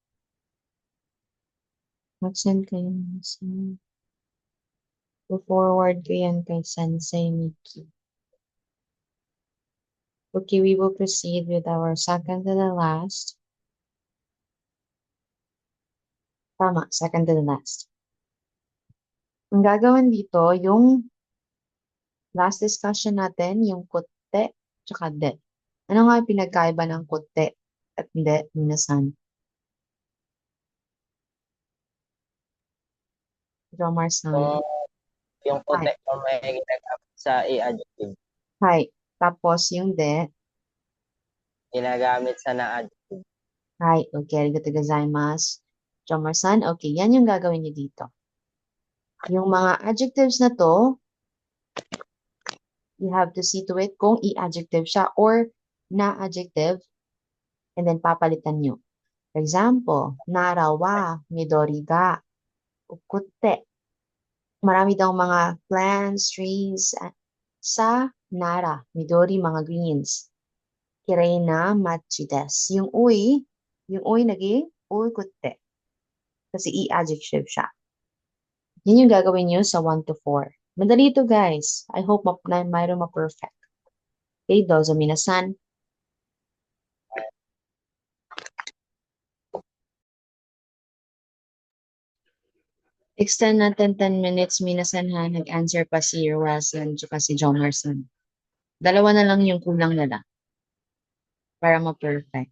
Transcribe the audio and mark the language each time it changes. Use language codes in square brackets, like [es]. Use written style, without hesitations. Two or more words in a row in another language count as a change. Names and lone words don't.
[tl] Mag-send kayo minasan. Forward ko yan kay Sensei Miki. [en] Okay, we will proceed with our second to the last. [tl] Tama, second to the last. Ang gagawin dito, yung last discussion natin, yung kote, tsaka de. Ano nga yung pinagkaiba ng kote at de, minasan? Jomar-san. Yung Hi. puti kung may ginagamit sa i-adjective. Hi. Tapos yung de. Ginagamit sa na-adjective. Hi. [ja] Okay, ありがとうございます. [tl] Jomarsan, okay, yan yung gagawin niyo dito. Yung mga adjectives na to, [en] you have to see to it [tl] kung i-adjective siya or na-adjective [en] and then [tl] papalitan nyo. [en] For example, [ja] 奈良は緑が多くて. [tl] Marami daw mga plants, trees sa Nara, midori, mga greens. [ja] きれいな町です. [tl] Yung uy naging ukutte. Kasi i-adjective siya. Yan yung gagawin nyo sa 1 to 4. Madali ito, guys. [en] I hope [tl] mayroong ma-perfect. Okay, [ja] どうぞ皆さん. [tl] Extend natin 10 minutes, minasan ha. Nag-answer pa si Roasan at si Jomerson. Dalawa na lang yung kulang nila para ma-perfect.